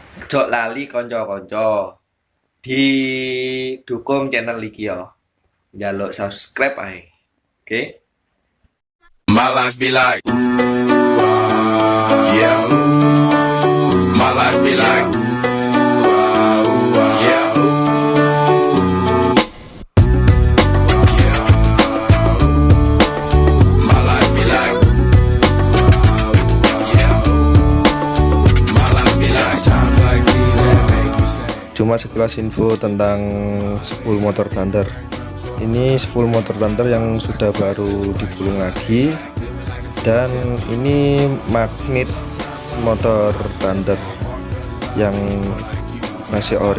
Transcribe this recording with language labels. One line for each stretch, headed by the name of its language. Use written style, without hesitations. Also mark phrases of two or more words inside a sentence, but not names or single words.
Javanese: Ojo lali konco-konco didukung channel iki ya. Njaluk subscribe ae. Oke.
English: My life be like, ooh, yeah, ooh. My life be like, ooh, yeah, ooh. Yeah, ooh. My life be like, yeah, ooh. My life be like, times like these that make me say.
Indonesian: Cuma sekilas info tentang spool motor Thunder. Ini spool motor Thunder yang sudah baru digulung lagi, dan ini magnet motor Thunder yang masih ori.